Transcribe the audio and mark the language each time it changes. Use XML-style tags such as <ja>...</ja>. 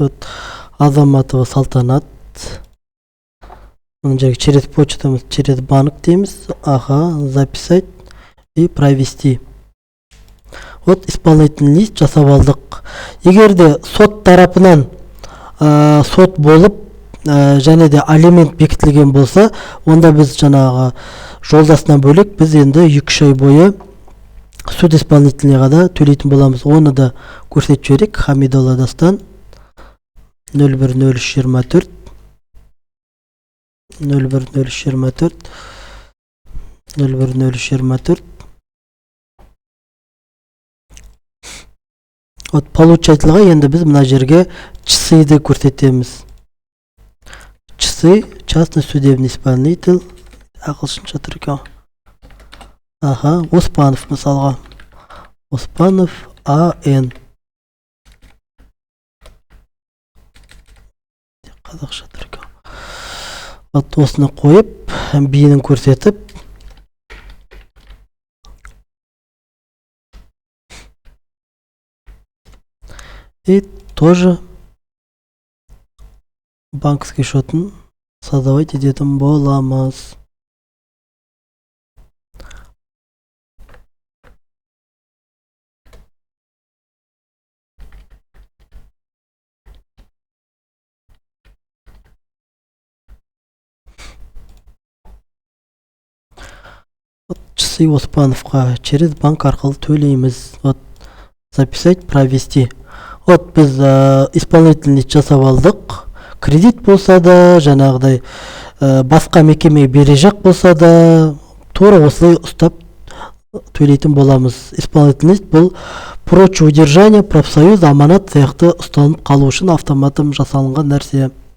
<kk>Вот Азаматова Салтанат. Мына жерге через почтамыз, через банк дейміз.</kk> <ru>Записать и провести. Вот исполнительный лист</ru> <kk>жасап алдық. Егерде сот тарапынан сот болып, және де алимент бекітілген болса, онда біз жаңағы жолдасынан бөлек біз енді 2 ай бойы суд исполнительныйға да төлейтін боламыз. Оны да көрсетіп жіберейік. Хамидолла Дастан 010324 010324. Вот получателға енді біз мына жерге чсиді көрсетеміз.</kk> <ru>Чсы, частный судебный исполнитель.</ru> <kk>Ағылшынша тұр екен. Оспанов мысалға. Оспанов АН. Қазақша тұр екен. Вот осыны қойып, бейінін көрсетіп.</kk> <ru>И тоже банковский шотын создавать</ru> <kk>ететін боламыз. Чсы Оспановқа через банк арқылы төлейміз.</kk> <ru>Вот записать, провести.</ru> <kk>Вот біз исполнительный жасап алдық. Кредит болса да, жаңағыдай басқа мекеме бере жақ болса да, тура осылай ұстап төлейтін боламыз. Исполнительность бұл</kk> <ru>прочее удержание,</ru> <kk>профсоюз, аманат сияқты ұсталынып қалу үшін автоматом жасалынған нәрсе.</kk>